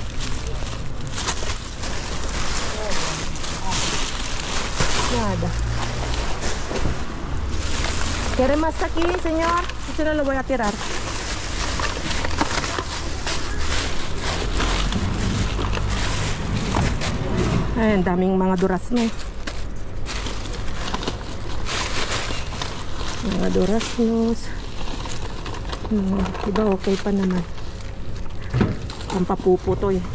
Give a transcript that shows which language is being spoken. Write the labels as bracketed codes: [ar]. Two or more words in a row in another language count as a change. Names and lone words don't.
[es] Nada. ¿Quiere más aquí, señor? Yo no lo voy a tirar. [tl] Ay, ang daming mga durazno. Mga duraznos. Diba okay pa naman. Ang papuputoy.